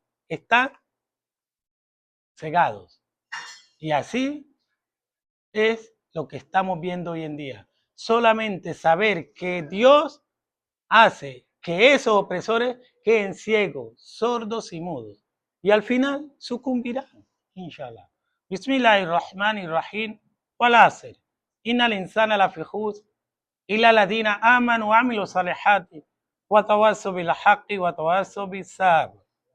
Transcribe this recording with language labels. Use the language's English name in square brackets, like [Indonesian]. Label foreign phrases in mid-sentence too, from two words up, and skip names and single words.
[Spanish] Están cegados. Y así es lo que estamos viendo hoy en día. Solamente saber que Dios hace que esos opresores queden ciegos, sordos y mudos. Y al final sucumbirán, inshallah. [Arabic] بسم الله الرحمن الرحيم. والعصر. إن الإنسان لفي خسر. إلا الذين آمنوا وعملوا الصالحات. وتواصوا بالحق وتواصوا بالصبر.